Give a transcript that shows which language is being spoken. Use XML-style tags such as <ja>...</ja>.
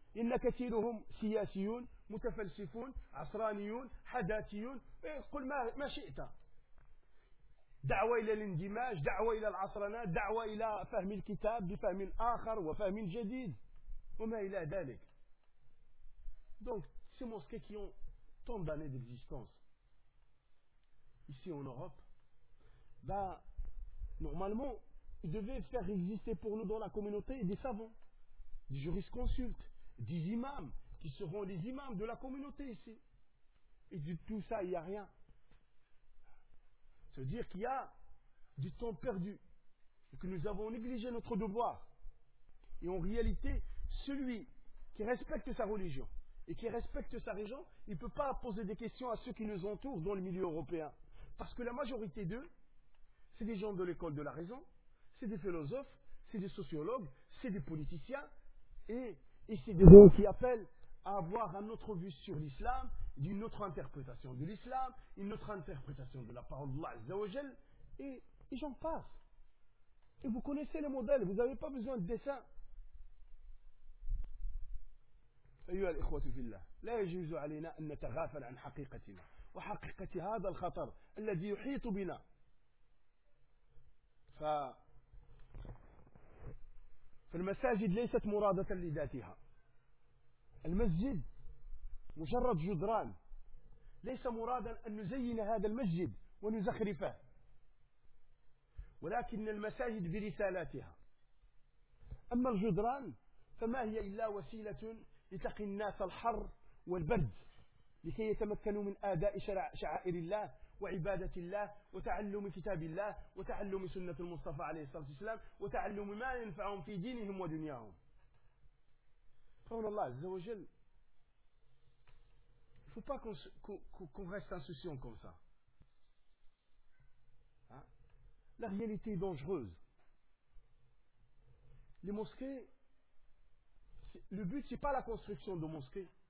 <ar>إن كثيرهم سياسيون متفلسفون عصرانيون حداثيون, قل ما شئت, دعوة إلى الاندماج, دعوة إلى العصرنة, دعوة إلى فهم الكتاب بفهم آخر وفهم جديد وما إلى ذلك.</ar> <fr>Donc ces mosquées qui ont tant d'années d'existence ici en Europe, bah normalement ils devaient faire exister pour nous dans la communauté des savants, des jurisconsultes, des imams qui seront les imams de la communauté ici. Et de tout ça, il n'y a rien. C'est-à-dire qu'il y a du temps perdu et que nous avons négligé notre devoir. Et en réalité, celui qui respecte sa religion et qui respecte sa région, il ne peut pas poser des questions à ceux qui nous entourent dans le milieu européen. Parce que la majorité d'eux, c'est des gens de l'école de la raison, c'est des philosophes, c'est des sociologues, c'est des politiciens. Et c'est des gens qui appellent à avoir une autre vue sur l'islam, d'une autre interprétation de l'islam, une autre interprétation de la parole d'Allah Azza wa Jal, et j'en passe. Et vous connaissez le modèle, vous n'avez pas besoin de dessin.</fr> <ar>أيها الإخوة في الله, لا يجوز علينا أن نتغافل عن حقيقتنا وحقيقة هذا الخطر الذي يحيط بنا. فالمساجد ليست مرادة لذاتها. المسجد مجرد جدران, ليس مرادا أن نزين هذا المسجد ونزخرفه, ولكن المساجد برسالاتها. أما الجدران فما هي إلا وسيلة لتقي الناس الحر والبرد لكي يتمكنوا من آداء شعائر الله وعبادة الله وتعلم كتاب الله وتعلم سنة المصطفى عليه الصلاة والسلام وتعلم ما ينفعهم في دينهم ودنياهم. قول الله عز وجل.</ar> <fr>Faut pas qu'on reste insouciant comme ça. Hein? La réalité est dangereuse. Les mosquées, le but c'est pas la construction de mosquées.</fr>